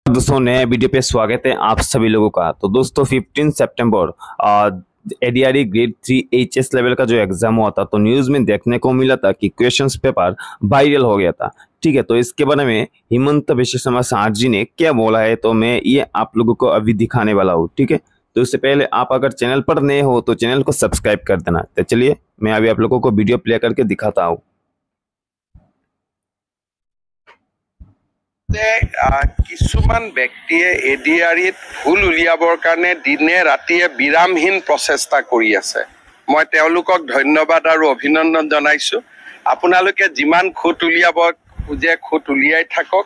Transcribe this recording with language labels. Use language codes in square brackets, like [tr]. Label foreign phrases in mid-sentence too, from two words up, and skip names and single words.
[hi] दोस्तों नए वीडियो पे स्वागत है आप सभी लोगों का। तो दोस्तों 15 सितंबर एडीआरई ग्रेड 3 [en] HS level [hi] का जो एग्जाम हुआ था, तो न्यूज में देखने को मिला था कि [en] questions paper [hi] वायरल हो गया था। ठीक है, तो इसके बारे में हिमंत बिश्व शर्मा सर जी ने क्या बोला है, तो मैं ये आप लोगों को अभी दिखाने वाला हूँ। ठीक है, तो इससे पहले आप अगर चैनल पर नए हो तो चैनल को सब्सक्राइब कर देना। तो चलिए मैं अभी आप लोगों को वीडियो प्ले करके दिखाता हूँ। [as] কিছুমান ব্যক্তিয়ে এডিআৰিত ভুল উলিয়াবৰ কাৰণে দিনে ৰাতিয়ে বিৰামহীন প্ৰচেষ্টা কৰি আছে। মই তেওঁলোকক ধন্যবাদ আৰু অভিনন্দন জনাইছো। আপোনালোকে যিমান খুঁত উলিয়াব খুজে খুঁত উলিয়াই থাকক।